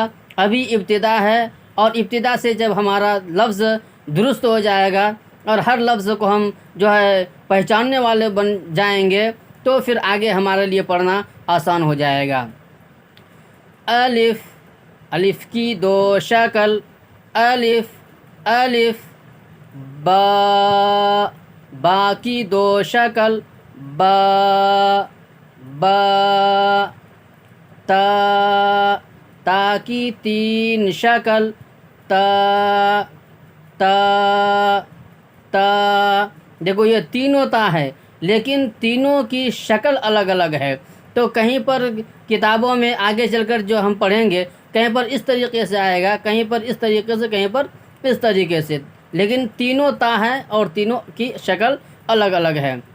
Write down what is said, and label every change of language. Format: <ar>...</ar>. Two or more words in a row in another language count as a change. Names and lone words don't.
<ur>ابھی ابتدا ہے، اور ابتدا سے جب ہمارا لفظ درست ہو جائے گا اور ہر لفظ کو ہم جو ہے پہچاننے والے بن جائیں گے تو پھر آگے ہمارے لیے پڑھنا آسان ہو جائے گا۔ الف، الف کی 2 شکل، الف، الف، با، با کی 2 شکل، با، با، تا، تا کی 3 شکل، تا تا تا، دیکھو یہ تینوں تا ہے لیکن تینوں کی شکل الگ الگ ہے. تو کہیں پر کتابوں میں آگے چل کر جو ہم پڑھیں گے کہیں پر اس طریقے سے آئے گا، کہیں پر اس طریقے سے، کہیں پر اس طریقے سے، لیکن تینوں تا ہیں اور تینوں کی شکل الگ الگ ہے.</ur>